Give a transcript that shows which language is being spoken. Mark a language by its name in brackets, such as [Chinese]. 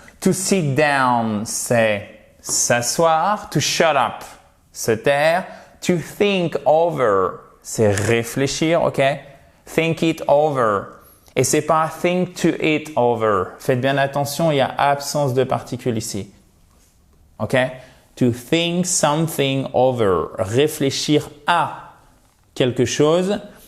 [English] To sit down, [French] c'est s'asseoir. [English] To shut up, [French] se taire. [English] To think over, [French] c'est réfléchir, ok? [English] Think it over. [French] Et c'est pas [English] think to it over. [French] Faites bien attention, il y a absence de particule ici. Ok? [English] To think something over. [French] Réfléchir à quelque chose.